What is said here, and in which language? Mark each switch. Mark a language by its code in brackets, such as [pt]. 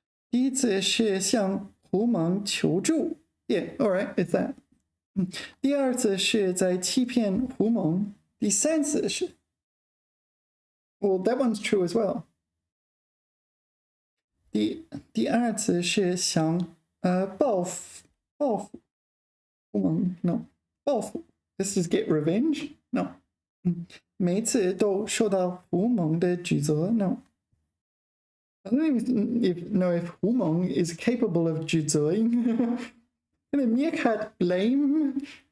[zh] 第一次是向狐獴求助 [en] Yeah, all right, it's that. [zh] 第二次是在欺骗狐獴。第三次是 [en] Well, that one's true as well. [zh] 第二次是想报复狐獴 [en] No, 报复 This is get revenge? No. [zh] 每次都受到狐獴的指责 No. [en] I don't even know if 狐獴 is capable of 指责 Can a meerkat blame?